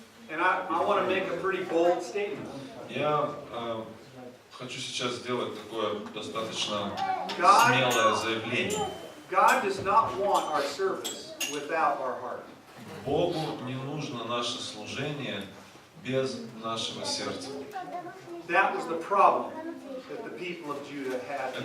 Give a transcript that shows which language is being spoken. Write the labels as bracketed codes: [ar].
[en] And I want to make a pretty bold statement. [ru] Я хочу сейчас сделать такое достаточно смелое заявление. [en] God does not want our service without our heart. [ru] Богу не нужно наше служение без нашего сердца. [en] That was the problem that the people of Judah had in